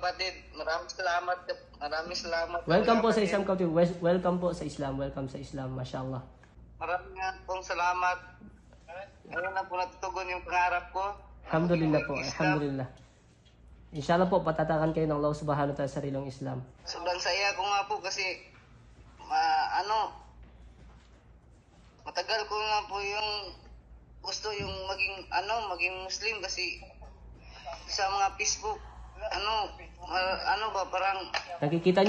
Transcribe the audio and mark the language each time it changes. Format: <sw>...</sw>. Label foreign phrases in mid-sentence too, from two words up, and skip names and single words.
<tl>kapatid, maraming salamat. Maraming salamat. Welcome po sa kapatid. Islam Country. Welcome po sa Islam. Welcome sa Islam. Mashallah. Maraming nga pong salamat. Ngayon na po natutugon yung pangarap ko. Alhamdulillah po. Islam. Alhamdulillah. Inshallah po, patatakan kayo ng</tl> <ar>الله سبحانه وتعالى</ar> <tl>sa sarilong Islam. Sobrang saya ko nga po kasi matagal ko nga po yung gusto yung maging Muslim kasi sa mga Facebook parang Nakikita niyo yung mga ano?</tl>